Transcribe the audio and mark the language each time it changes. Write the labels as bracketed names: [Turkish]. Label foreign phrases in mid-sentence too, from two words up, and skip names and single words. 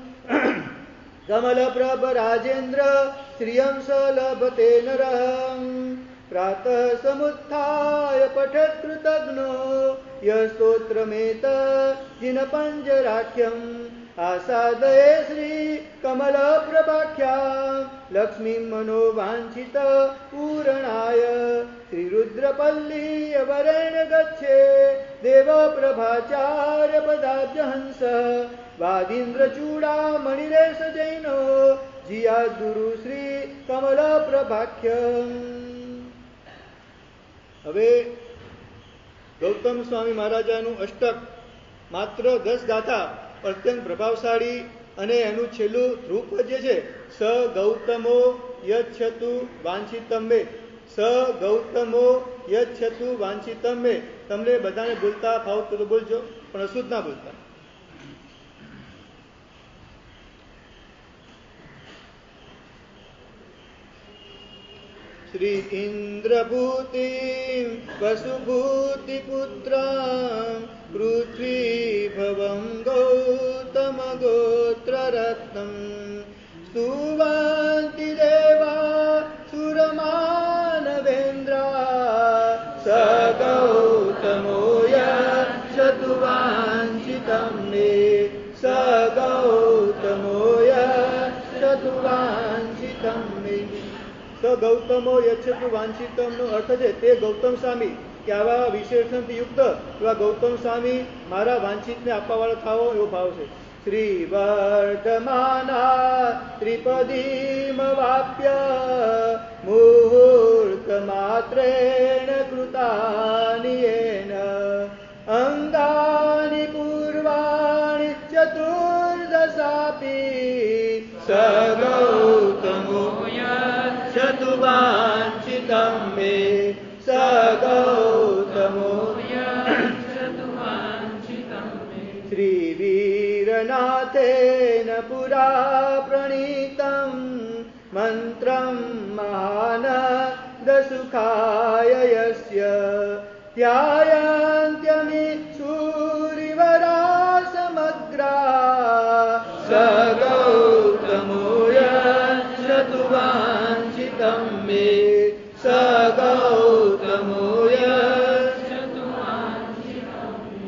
[Sanskrit] कमलप्रभ राजेन्द्र श्रियं स लभते नरः प्रातः समुत्थाय पठत् कृतघ्नो यः स्तोत्रमेतत् जिनपञ्जराख्यम् आसादये श्री कमलप्रभाख्यां लक्ष्मीं मनोवाञ्छित पूरणाय श्रीरुद्रपल्लीयवरेण गच्छे देवप्रभाचार्य पदाब्जहंस वादीन्द्रचूडामणिरेश जैनो जियाद्गुरु श्री कमलप्रभाख्यम्। [Gujarati] હવે ગૌતમ સ્વામી મહારાજાનું અષ્ટક માત્ર 10 ગાથા અત્યંત પ્રભાવશાળી અને એનું છેલ્લું ધ્રુપદ જે છે [Sanskrit] સ ગૌતમો યચ્છતુ વાંછિતમ મે સ ગૌતમો યચ્છતુ વાંછિતમ મે [Gujarati] તમને બધાને બોલતા ફાવતું તો બોલજો પણ અશુદ્ધ ના બોલતા. [Sanskrit] श्री इंद्रभूतिं वसुभूतिपुत्रां पृथ्वीभवं गौतमगोत्ररत्नं स्तुवन्ति देवा सुरमानवेन्द्रा स गौतमो यच्छतु वाञ्छितं मे स गौतमो यच्छतु वाञ्छितं मे. સ ગૌતમો યચ્છતુ વાંછિતમ [Gujarati] નો અર્થ છે તે ગૌતમ સ્વામી કે આવા વિશેષણથી યુક્ત એવા ગૌતમ સ્વામી મારા વાંછિતને આપવાવાળા થાવો એવો ભાવ છે. [Sanskrit] શ્રી વર્ધમાના ત્રિપદીમવાપ્ય મુહૂર્ત માત્રેણ કૃતાનિ યેન અંગાનિ પૂર્વાણિ ચતુર્દશાપી સ ગૌતમો यच्छतु वाञ्छितं मे स गौतमो यच्छतु वाञ्छितं मे. श्रीवीरनाथेन पुरा प्रणीतं मन्त्रं महानन्दसुखाय यस्य ध्यायन्त्यमि सूरिवरा समग्रा स गौतमो यच्छतु वाञ्छितं मे स गौतमो यच्छतु वाञ्छितं मे.